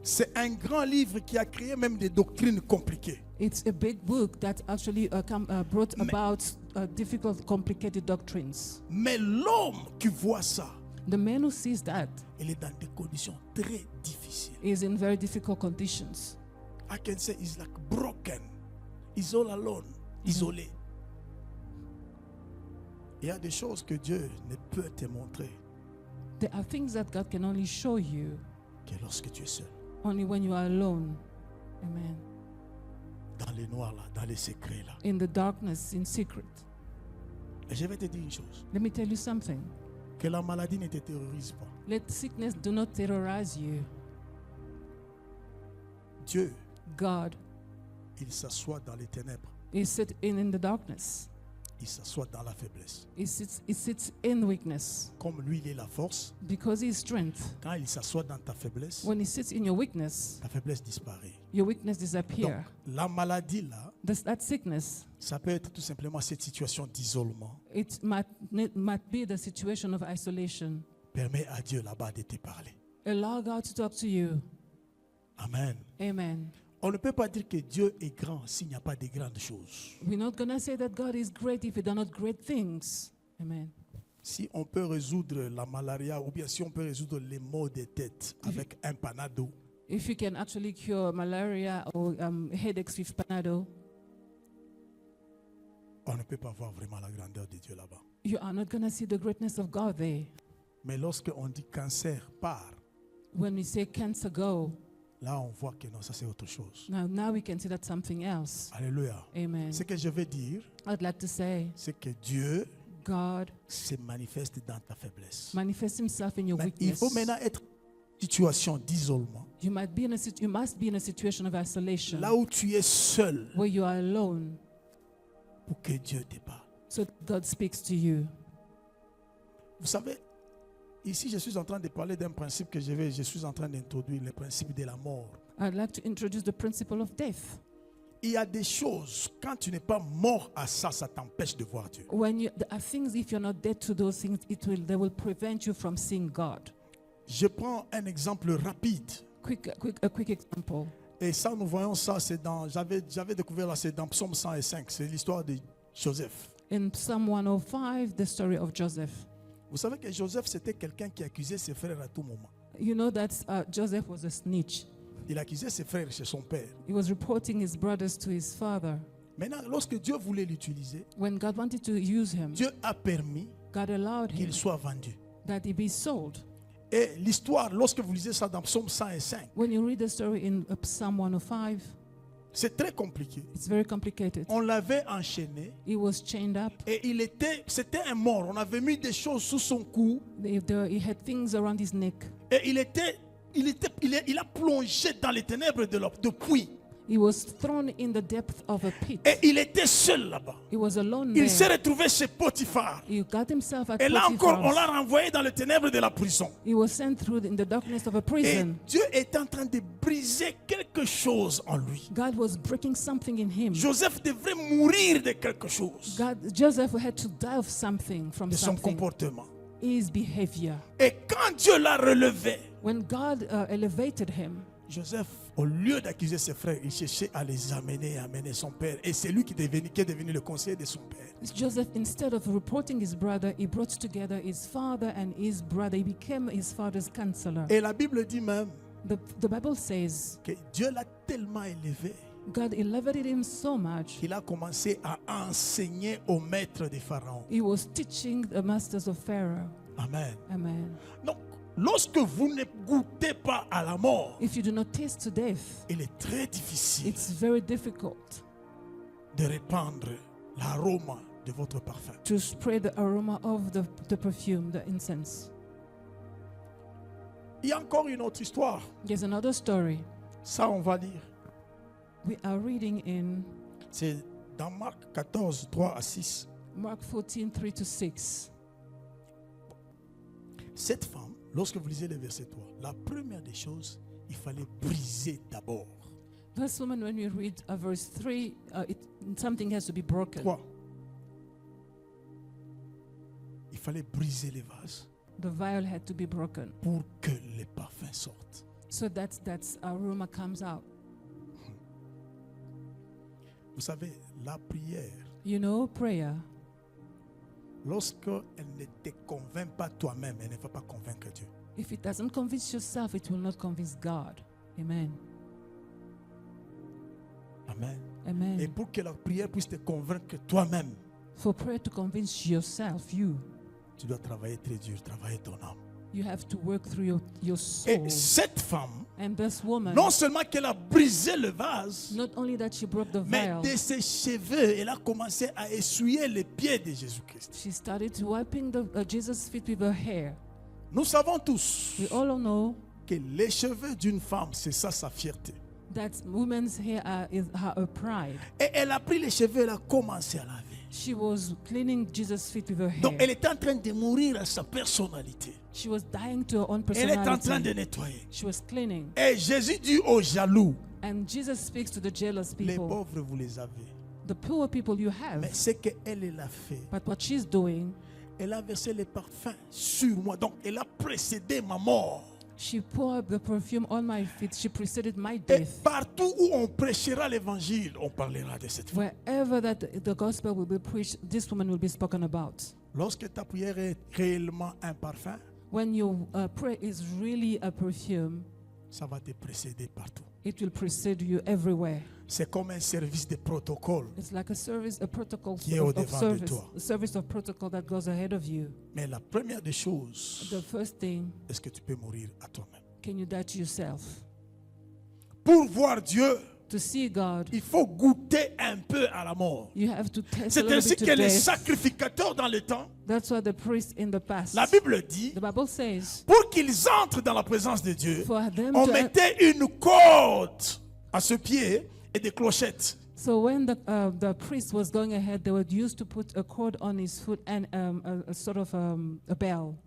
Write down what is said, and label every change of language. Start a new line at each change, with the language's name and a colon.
French: C'est un grand livre qui a créé même des doctrines compliquées.
English: It's a big book that actually brought about difficult, complicated doctrines.
French: Mais l'homme qui voit ça,
English: The man who sees that
French: il est dans des conditions très difficiles.
English: is in very difficult conditions. I can say he's like broken. He's all alone, isolé.
French: Il y a des choses que Dieu ne peut te montrer
English: There are things that God can only show you
French: que lorsque tu es seul.
English: only when you are alone. Amen.
French: Dans les noirs là, dans les secrets là.
English: In the darkness, in secret.
French: Et je vais te dire une chose.
English: Let me tell you something.
French: Que la maladie ne te terrorise pas.
English: Let sickness do not terrorize you.
French: Dieu,
English: God
French: il s'assoit dans les ténèbres.
English: is sitting in the darkness.
French: Il s'assoit dans la faiblesse.
English: He sits in weakness
French: Comme lui, il est la force.
English: because he is strength.
French: Quand il s'assoit dans ta faiblesse,
English: When he sits in your weakness,
French: ta faiblesse disparaît.
English: your weakness
French: Donc,
English: disappears.
French: la maladie là,
English: That sickness,
French: ça peut être tout simplement cette situation d'isolement.
English: it might be the situation of isolation.
French: Permets à Dieu là-bas de te parler.
English: Allow God to talk to you.
French: Amen.
English: Amen. On ne peut pas dire que Dieu est grand s'il n'y a pas de grandes choses. We're not going to say that God is great if He does not great things. Amen.
French: Si on peut résoudre la malaria ou bien si on peut résoudre les maux de tête avec un panado,
English: If you can actually cure malaria or headaches with Panadol,
French: on ne peut pas voir vraiment la grandeur de Dieu là-bas.
English: you are not going to see the greatness of God there.
French: Mais lorsque on dit cancer part,
English: When we say cancer go,
French: là on voit que non, ça c'est autre chose.
English: now we can see that's something else.
French: Alléluia.
English: Amen.
French: Ce que je veux dire,
English: I'd like to say,
French: c'est que Dieu
English: God
French: se manifeste dans ta faiblesse.
English: manifests Himself in your
French: Mais il
English: weakness.
French: faut maintenant être en situation d'isolement.
English: You must be in a situation of isolation
French: Là où tu es seul
English: where you are alone,
French: pour que Dieu te parle.
English: so God speaks to you.
French: Vous savez, ici je suis en train de parler d'un principe que je suis en train d'introduire, le principe de la mort.
English: I'd like to introduce the principle of death.
French: Il y a des choses, quand tu n'es pas mort à ça, ça t'empêche de voir Dieu.
English: There are things, if you're not dead to those things, they will prevent you from seeing God.
French: Je prends un exemple rapide.
English: A quick example.
French: Et ça, nous voyons ça, j'avais découvert là, c'est dans Psaume 105, c'est l'histoire de Joseph.
English: In Psalm 105, the story of Joseph.
French: Vous savez que Joseph, c'était quelqu'un qui accusait ses frères à tout moment.
English: You know that Joseph was a snitch.
French: Il accusait ses frères chez son père.
English: He was reporting his brothers to his father.
French: Maintenant, lorsque Dieu voulait l'utiliser,
English: When God wanted to use him,
French: Dieu a permis
English: God allowed him
French: qu'il soit vendu.
English: that he be sold.
French: Et l'histoire, lorsque vous lisez ça dans Psaume 105,
English: When you read the story in Psalm 105,
French: c'est très compliqué.
English: it's very complicated.
French: On l'avait enchaîné
English: He was chained up.
French: et c'était un mort. On avait mis des choses sous son cou
English: He had things around his neck.
French: et il a plongé dans les ténèbres de puits.
English: He was thrown in the depth of a pit.
French: Et il était seul là-bas.
English: He was alone
French: Il s'est
English: there.
French: retrouvé chez Potiphar.
English: He got himself at
French: Et là encore, on
English: Potiphar's.
French: l'a renvoyé dans les ténèbres de la prison.
English: He was sent through in the darkness of a
French: Et
English: prison.
French: Dieu est en train de briser quelque chose en lui.
English: God was breaking something in him.
French: Joseph devrait mourir de quelque chose,
English: Joseph had to die of something from
French: de son
English: something.
French: comportement.
English: His behavior.
French: Et quand Dieu l'a relevé,
English: When God elevated him,
French: Joseph, au lieu d'accuser ses frères, il cherchait à les amener son père. Et c'est lui qui est devenu le conseiller de son père.
English: Joseph, instead of reporting his brother, he brought together his father and his brother. He became his father's counselor.
French: Et la Bible dit même
English: The Bible says
French: que Dieu l'a tellement élevé
English: God elevated him so much.
French: qu'il a commencé à enseigner aux maîtres des pharaons.
English: He was teaching the masters of Pharaoh.
French: Amen.
English: Amen.
French: Donc, lorsque vous ne goûtez pas à la mort,
English: If you do not taste to death,
French: il est très difficile
English: it's very difficult
French: de répandre l'arôme de votre parfum.
English: to spread the aroma of the perfume, the incense.
French: Il y a encore une autre histoire.
English: There's another story.
French: Ça, on va lire.
English: We are reading in
French: C'est dans Marc 14, 3 à 6.
English: Mark 14, 3 to 6.
French: Cette femme, lorsque vous lisez le verset 3, la première des choses, il fallait briser d'abord.
English: This woman, when we read verse 3, something has to be broken. 3.
French: Il fallait briser les vases
English: The vial had to be broken
French: pour que les parfums sortent.
English: so that aroma comes out.
French: Vous savez, la prière,
English: You know, prayer,
French: lorsqu'elle ne te convainc pas toi-même, elle ne va pas convaincre Dieu.
English: if it doesn't convince yourself, it will not convince God.
French: Amen.
English: Amen. Amen.
French: Et pour que la prière puisse te convaincre toi-même,
English: For prayer to convince yourself,
French: tu dois travailler très dur, travailler ton âme.
English: you have to work through your
French: Et
English: soul.
French: cette femme,
English: And this woman,
French: non seulement qu'elle a brisé le vase,
English: not only that she broke the
French: mais
English: vial,
French: de ses cheveux, elle a commencé à essuyer les pieds de Jésus-Christ.
English: she started wiping Jesus' feet with her hair.
French: Nous savons tous
English: We all know
French: que les cheveux d'une femme, c'est ça sa fierté.
English: that woman's hair is her pride.
French: Et elle a pris les cheveux, elle a commencé à laver.
English: She was cleaning Jesus' feet with her hair.
French: Donc elle est en train de mourir à sa personnalité.
English: She was dying to her own
French: Elle est en train de
English: personality.
French: nettoyer.
English: She was cleaning.
French: Et Jésus dit aux jaloux,
English: And Jesus speaks to the jealous
French: les
English: people.
French: pauvres, vous les avez.
English: The poor people you have.
French: Mais ce qu'elle a fait,
English: But what she's doing,
French: elle a versé les parfums sur moi. Donc elle a précédé ma mort.
English: she poured the perfume on my feet. She preceded my
French: Et
English: death.
French: partout où on prêchera l'évangile, on parlera de cette femme.
English: Wherever that the gospel will be preached, this woman will be spoken about.
French: Lorsque ta prière est réellement un parfum,
English: When your prayer is really a perfume,
French: ça va te précéder partout.
English: it will precede you everywhere.
French: C'est comme un service de protocole.
English: It's like a protocol
French: Qui est
English: of
French: au-devant de
English: service,
French: toi.
English: a service of protocol that goes ahead of you.
French: Mais la première des choses,
English: The first thing,
French: est-ce que tu peux mourir à toi-même?
English: can you die to yourself?
French: Pour voir Dieu,
English: To see God,
French: il faut goûter un peu à la mort.
English: you have to taste a
French: C'est
English: little
French: ainsi
English: bit
French: que
English: to
French: les
English: death.
French: sacrificateurs dans le temps,
English: That's what the priests in the past.
French: la Bible dit,
English: The Bible says,
French: pour qu'ils entrent dans la présence de Dieu,
English: for them
French: on
English: to.
French: mettait une corde à ce pied et des clochettes.
English: So when the priest was going ahead, they were used to put a cord on his foot and a sort of a bell.